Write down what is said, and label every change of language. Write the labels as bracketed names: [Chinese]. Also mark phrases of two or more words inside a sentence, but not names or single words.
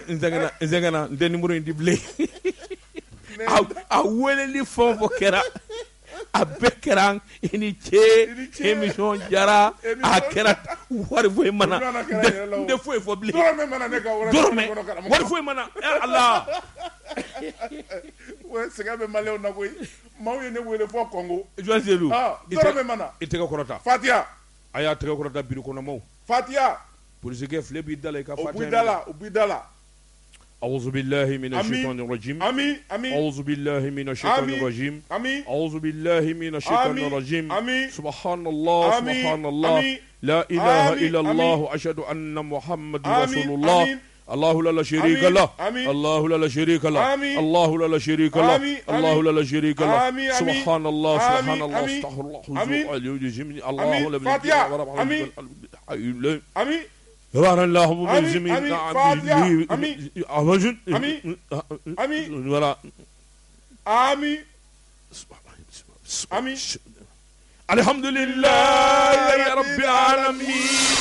[Bambara] n sɛgɛnna n tɛ numéro in di bilen a weleli fɛn o fɛn kɛra a bɛɛ kɛra i ni ce émission jara a kɛra wari foyi mana n tɛ foyi fɔ bilen dɔrɔmɛ wari foyi mana Ala sɛgɛn bɛ maliyɛnw na koyi maaw ye ne wele fɔ Congo Yohani Seydou dɔrɔmɛ mana i tɛgɛ kɔrɔta Fatiha a y'a tɛgɛ kɔrɔta birikɔnɔmaw Fatiha polisikɛ filɛ b'i da la i ka Fatiha o b'i da la [Arabic] أعوذ بالله من الشيطان الرجيم أعوذ بالله من الشيطان الرجيم أعوذ بالله من الشيطان الرجيم سبحان الله سبحان الله لا إله إلا الله أشهد أن محمد رسول الله الله لا شريك له الله لا شريك له الله لا شريك له الله لا شريك له سبحان الله سبحان الله استغفر الله الله آمين يبارك الله بزمين آمين الحمد لله يا رب العالمين